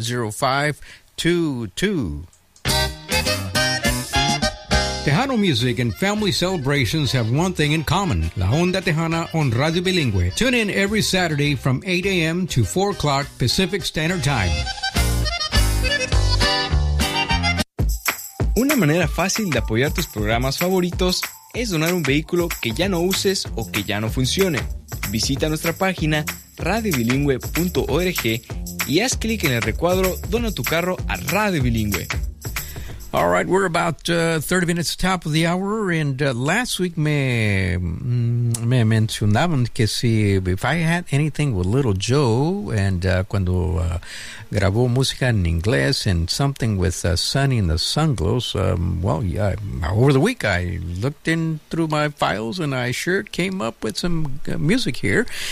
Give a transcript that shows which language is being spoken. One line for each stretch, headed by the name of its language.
English: 559-224-0522. Tejano music and family celebrations have one thing in common. La Onda Tejana on Radio Bilingüe. Tune in every Saturday from 8 a.m. to 4 o'clock Pacific Standard Time.
Spanish: Una manera fácil de apoyar tus programas favoritos es donar un vehículo que ya no uses o que ya no funcione. Visita nuestra página radiobilingüe.org y haz clic en el recuadro Dona tu carro a Radio Bilingüe.
English: All right, we're about 30 minutes top of the hour, and last week
Spanish: me mencionaban que si,
English: if I had anything with Little Joe, and
Spanish: cuando grabó música en inglés,
English: and something with Sunny and the Sunglows, well, yeah, over the week I looked in through my files, and I sure came up with some music here.